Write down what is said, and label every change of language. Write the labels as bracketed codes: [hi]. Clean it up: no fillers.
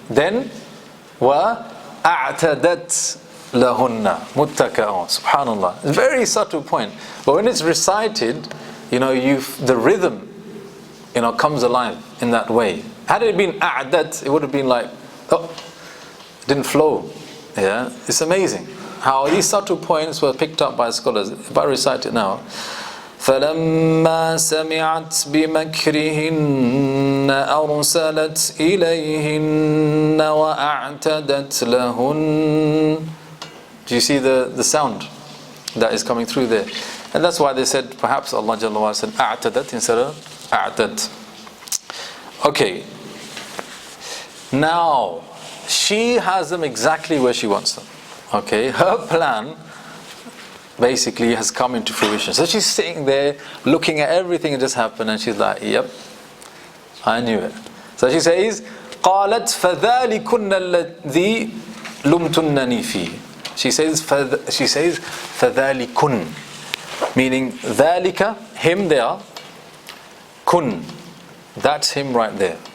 [ar] Then وَأَعْتَدَتْ لَهُنَّ مُتَّكَأً. [en] Subhanallah. It's a very subtle point. But when it's recited, the rhythm, comes alive in that way. Had it been a'dat, it would have been like, it didn't flow. Yeah, it's amazing how these subtle points were picked up by scholars. If I recite it now, [ar] فَلَمَّا سَمِعَتْ بِمَكْرِهِنَّ أَرْسَلَتْ إِلَيْهِنَّ وَأَعْتَدَتْ لَهُنَّ. [en] Do you see the sound that is coming through there? And that's why they said, perhaps Allah Jalla wa said أَعْتَدَتْ instead of أَعْتَدْ. Okay. Now, she has them exactly where she wants them. Okay, her plan basically has come into fruition. So she's sitting there looking at everything that just happened, and she's like, yep, I knew it. So she says, [ar] قالت فذلكن الذي لمتنني فيه. [en] She says فذلكن, meaning ذلك, him there, kun, that's him right there.